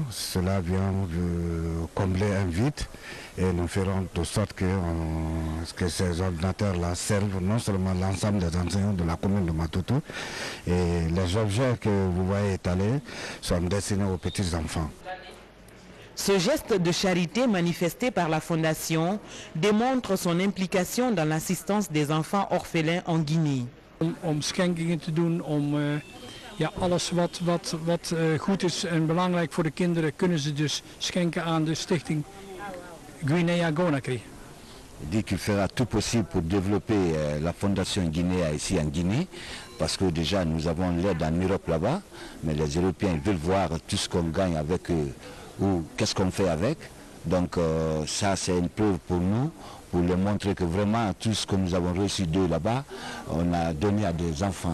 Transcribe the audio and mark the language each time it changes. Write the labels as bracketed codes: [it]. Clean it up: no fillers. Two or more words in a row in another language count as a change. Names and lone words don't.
[fr] Cela vient de combler un vide et nous ferons de sorte que ces ordinateurs-là servent non seulement l'ensemble des enseignants de la commune de Matoto, et les objets que vous voyez étalés sont destinés aux petits enfants. Ce geste de charité manifesté par la Fondation démontre son implication dans l'assistance des enfants orphelins en Guinée. [nl] Om schenkingen te doen, ja, alles wat goed is en belangrijk voor de kinderen kunnen ze dus schenken aan de stichting Guinea-Conakry. [fr] Il dit qu'il fera tout possible pour développer la fondation Guinea ici en Guinée, parce que déjà nous avons l'aide en Europe là-bas, mais les Européens veulent voir tout ce qu'on gagne avec eux, ou qu'est-ce qu'on fait avec. Donc ça c'est une preuve pour nous, pour leur montrer que vraiment tout ce que nous avons reçu d'eux là-bas, on a donné à des enfants.